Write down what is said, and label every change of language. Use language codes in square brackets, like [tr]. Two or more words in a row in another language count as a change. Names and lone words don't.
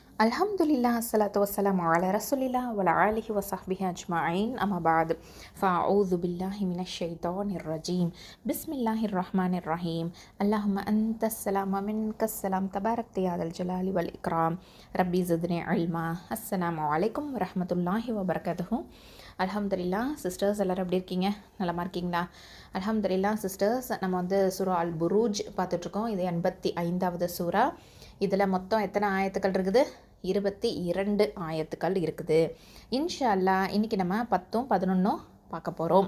[ar] الحمد لله، الصلاة والسلام على رسول الله وعلى آله وصحبه أجمعين، أما بعد. فأعوذ بالله من الشيطان الرجيم. بسم الله الرحمن الرحيم. اللهم أنت السلام ومنك السلام، تباركت يا ذا الجلال والإكرام. رب زدني علما. السلام عليكم ورحمة الله وبركاته. [ta] அல்ஹம்துலில்லா சிஸ்டர்ஸ் எல்லோரும் எப்படி இருக்கீங்க? நலமா இருக்கீங்களா? அல்ஹம்துலில்லா சிஸ்டர்ஸ், நம்ம வந்து சூரா அல் புரூஜ் பார்த்துட்ருக்கோம். இது 85வது சூரா. இதில் மொத்தம் எத்தனை ஆயத்துக்கள் இருக்குது? 22 ஆயத்துக்கள் இருக்குது. [ar] إن شاء الله [ta] இன்றைக்கி நம்ம 10, 11 பார்க்க போகிறோம்.